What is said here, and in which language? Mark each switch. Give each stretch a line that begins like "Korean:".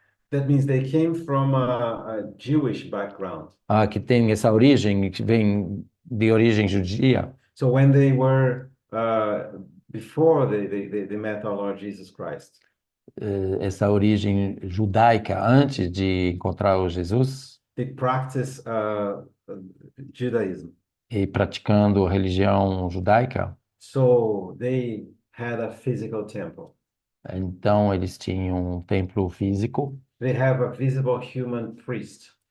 English: that means they came from a Jewish background.
Portuguese: que tem essa origem, que vem de origem judia,
English: So when they were before they met our Lord Jesus Christ,
Portuguese: essa origem judaica antes de encontrar o Jesus
English: they practiced Judaism.
Portuguese: e praticando a religião judaica,
English: So they had a physical temple.
Portuguese: então eles tinham um templo físico,
English: They have a visible human priest.